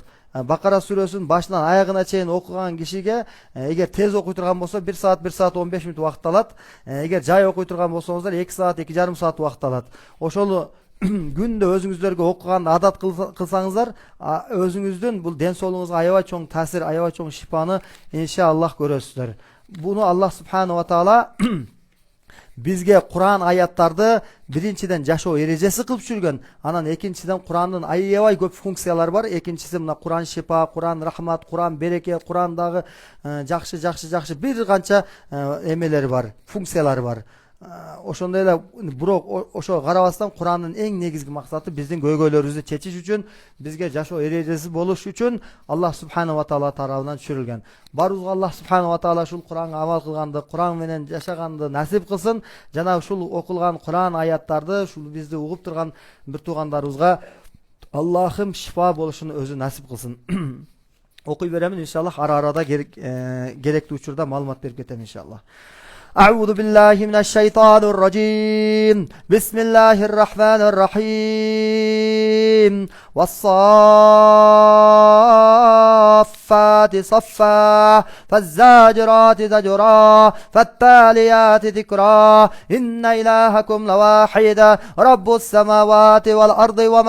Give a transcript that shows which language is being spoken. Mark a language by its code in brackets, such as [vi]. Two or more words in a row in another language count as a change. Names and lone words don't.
[ky] Бакара сүрөсүн башынан аягына чейин окуган кишиге эгер тез окуй турган болсо 1 саат 15 мүнөт убакыт алат. Эгер жай окуй турган болсоңуздар 2 саат 2,5 саат убакыт алат. Ошол күндө өзүңүздөргө окуганды адат кылсаңыздар, өзүңүздүн бул ден соолугуңузга аябай чоң таасир, аябай чоң шифаны иншаллах көрөсүздөр. Буну Аллах [ar] سبحانه وتعالى [ky] бизге Куран аяттарды биринчиден жашоо эрежеси кылып жүргөн. Анан экинчиден Курандын аябай көп функциялары бар. Экинчиси мына Куран шифа, Куран рахмат, Куран береке, Курандагы жакшы бир канча эмелери бар, функциялары бар. Ошондой эле бирок ошо карабастан Курандын эң негизги максаты биздин көйгөйлөрүбүздү чечиш үчүн, бизге жашоо эрежеси болуш үчүн Аллах [ar] سبحانه وتعالى [ky] тарабынан түшүрүлгөн. Барыбызга Аллах [ar] سبحانه وتعالى [ky] ушул Куранга амал кылганды, Куран менен жашаганды насип кылсын. Жана ушул окулган Куран аяттарды ушул бизди угуп турган бир туугандарыбызга Аллахым шифа болушун өзү насип кылсын. Окуй беремин иншаллах, ара-арада керектүү учурда маалымат берип кетем иншаллах. [ar] أعوذ بالله من الشيطان الرجيم بسم الله الرحمن الرحيم والصافات صفا فالزاجرات زجرا فالتاليات ذكرا إن إلهكم لواحد رب السماوات والأرض